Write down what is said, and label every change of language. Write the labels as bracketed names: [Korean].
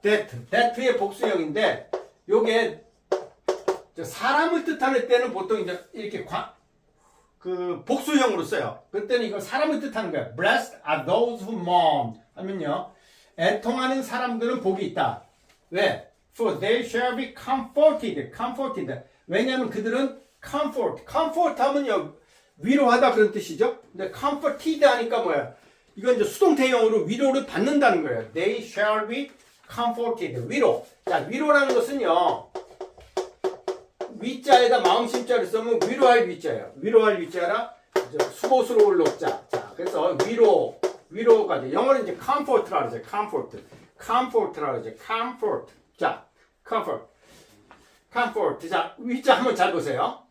[Korean] that의 복수형인데 요게 사람을 뜻하는 때는 보통 이제 이렇게 그 복수형으로 써요. 그때는 이거 사람을 뜻하는 거예요. [English] Blessed are those who mourn 하면요. [Korean] 애통하는 사람들은 복이 있다. 왜? [English] For they shall be comforted. comforted. [Korean] 왜냐하면 그들은 comfort 하면요. 위로하다 그런 뜻이죠. 근데 comforted 하니까 뭐야? 이건 이제 수동태형으로 위로를 받는다는 거예요. [English] They shall be comforted. [Korean] 위로. 자, 위로라는 것은요. 위자에다 마음심자를 쓰면 위로할 위자예요. 위로할 위자라 수고스러울 노자. 자, 그래서 위로가 돼. 영어는 이제 comfort라고 하죠. comfort라고 하죠. comfort. 자, comfort. 자, 위자 한번 잘 보세요.